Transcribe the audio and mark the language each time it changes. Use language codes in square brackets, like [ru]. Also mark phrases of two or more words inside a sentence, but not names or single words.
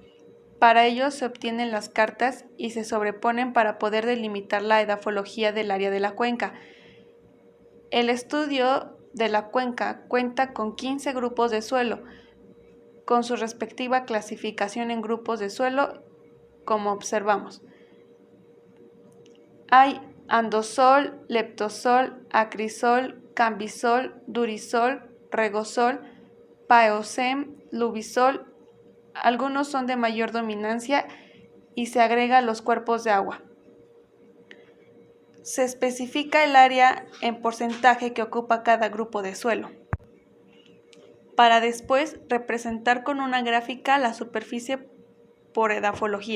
[es] Para ello se obtienen las cartas y se sobreponen para poder delimitar la edafología del área de la cuenca. El estudio de la cuenca cuenta con 15 grupos de suelo, con su respectiva clasificación en grupos de suelo, como observamos. Hay andosol, leptosol, acrisol, cambisol, durisol, regosol, paeocem, lubisol. Algunos son de mayor dominancia y se agrega a los cuerpos de agua. Se especifica el área en porcentaje que ocupa cada grupo de suelo, para después representar con una gráfica la superficie por edafología.